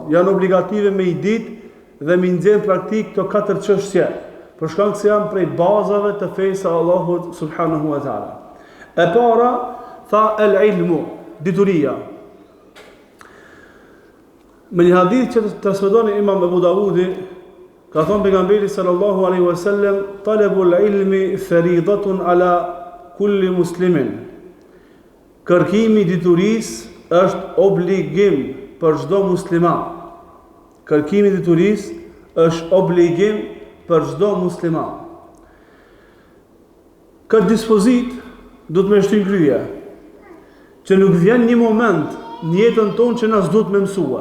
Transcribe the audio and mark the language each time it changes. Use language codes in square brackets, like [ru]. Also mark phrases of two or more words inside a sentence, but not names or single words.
[sq] Janë obligative me I ditë dhe me nxjerr praktik këto 4 çështje. Për shkak se janë prej bazave të fesë së Allahut [ar] سبحانه وتعالى. [sq] E para tha el-ilmu, dituria. Me një hadith që transmeton Imam Abu Dawudi, ka thënë pejgamberi [ar] صلى الله عليه وسلم طلب العلم فريضة على كل مسلم. [sq] Kërkimi I diturisë është obligim për çdo musliman. Kërkimi I diturisë është obligim për çdo musliman. Këtë dispozit do të më shtyn kryje, që nuk vjen një moment në jetën tonë që na s'duhet me mësua.